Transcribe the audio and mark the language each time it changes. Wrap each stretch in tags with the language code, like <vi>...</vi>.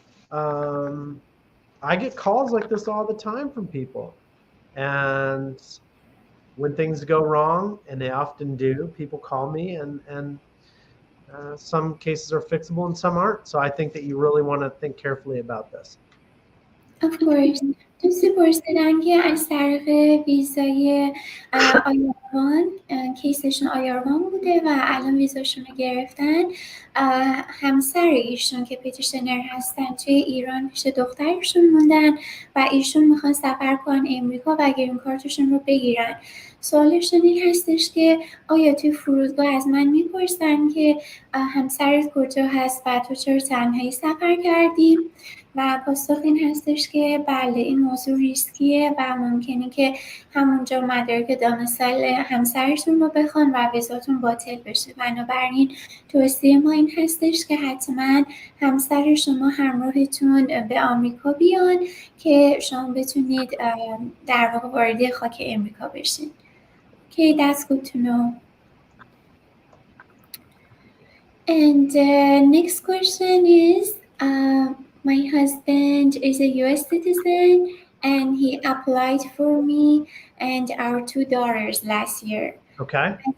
<en>Um, I get calls like this all the time from people. And when things go wrong, and they often do, people call me, and some cases are fixable and some aren't. So I think that you really want to think carefully about this. Of course.</en> <fa>دوستی پرسیدن که از طرف ویزای آیاروان کیسشون آیاروان بوده و الان ویزاشون رو گرفتن. همسر ایشون که پتیشنر هستن توی ایران پیش دخترشون موندن و ایشون میخوان سفر کنن امریکا و گرین کارتشون رو بگیرن. سوالشون این هستش که آیا توی فرودگاه از من میپرسن که همسرت کجا هست و تو چرا تنهایی سفر کردی؟ و پاسخ این هستش که بله این موضوع ریسکیه و ممکنه که همونجا مدارک دامسایل همسرتون رو بخوان و ویزاتون باطل بشه. بنابراین توصیه ما این هستش که حتما همسر شما همراهتون به آمریکا بیان که شما بتونید در واقع وارد خاک امریکا بشین.</fa> <en>Okay, that's good to know. And next question is, my husband is a US citizen and he applied for me and our 2 daughters last year. Okay.</en>